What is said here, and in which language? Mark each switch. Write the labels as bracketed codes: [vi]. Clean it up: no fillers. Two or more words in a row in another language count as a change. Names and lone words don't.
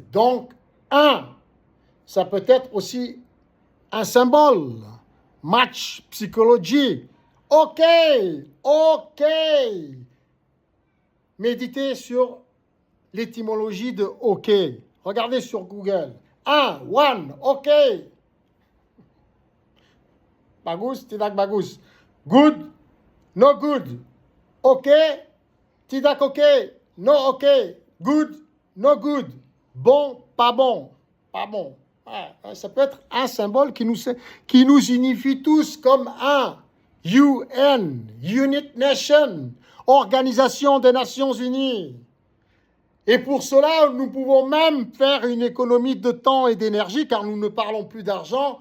[fr] Donc, un, ça peut être aussi un symbole. Match, psychologie. OK. Méditez sur l'étymologie de OK. Regardez sur Google. One, OK. [id] Bagus, tidak bagus. [en] Good, no good. OK, [id] tidak OK. [en] No OK. Good, no good. [fr] Bon, pas bon. Pas bon. Ouais, ça peut être un symbole qui nous unifie tous comme un. UN, [en] Unit Nation, [fr] Organisation des Nations Unies. Et pour cela, nous pouvons même faire une économie de temps et d'énergie, car nous ne parlons plus d'argent.